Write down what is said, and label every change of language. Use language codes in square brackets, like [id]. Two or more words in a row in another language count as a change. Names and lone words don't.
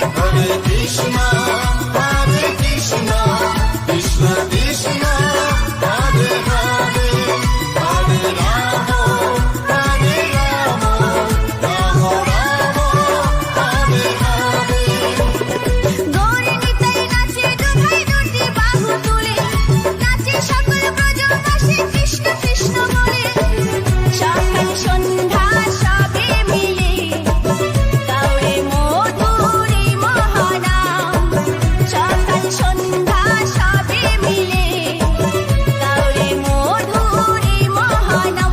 [sa] Hare Krishna, Krishna Krishna, Hare Hare, Hare Rama, Hare Rama, Rama Rama, Hare Hare. [bn] গৌরনীতাই নাচে দু ভাই দুটি বাহু তুলে, নাচে সকল ব্রজবাসী কৃষ্ণ কৃষ্ণ বলে। সকাল সন্ধ্যা সবে মিলে গাওরে মধুর এই মহানাম, সকাল সন্ধ্যা সবে মিলে গাওরে মধুর এই মহানাম।